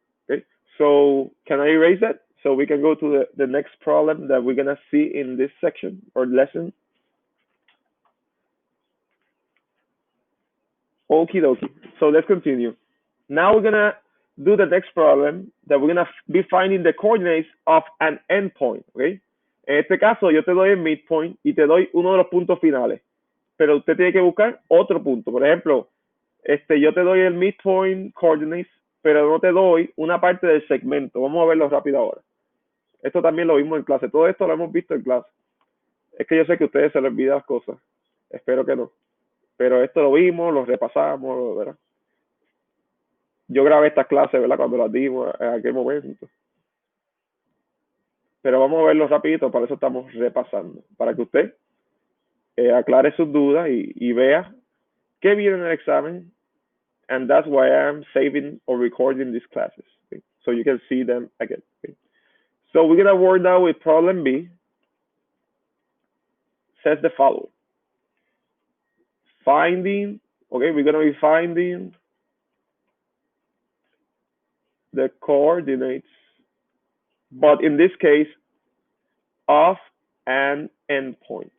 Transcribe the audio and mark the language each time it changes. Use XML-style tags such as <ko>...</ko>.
<en>Okay, so can I erase that? So we can go to the next problem that we're going to see in this section or lesson. Okie dokie. So let's continue. Now we're going to do the next problem that we're going to be finding the coordinates of an endpoint. Okay?</en> <es>En este caso, yo te doy el midpoint y te doy uno de los puntos finales. Pero usted tiene que buscar otro punto. Por ejemplo, yo te doy el midpoint coordinates, pero no te doy una parte del segmento. Vamos a verlo rápido ahora. Esto también lo vimos en clase. Todo esto lo hemos visto en clase. Es que yo sé que a ustedes se les olvidan las cosas. Espero que no. Pero esto lo vimos, lo repasamos, ¿verdad? Yo grabé estas clases, ¿verdad? Cuando las dimos en aquel momento. Pero vamos a verlo rapidito, para eso estamos repasando. Para que usted aclare sus dudas y vea qué viene en el examen.</es> <en>And that's why I'm saving or recording these classes. Okay? So you can see them again. Okay? So we're going to work now with problem B. Says the following. Finding, okay, we're going to be finding the coordinates, but in this case, of an endpoint.</en>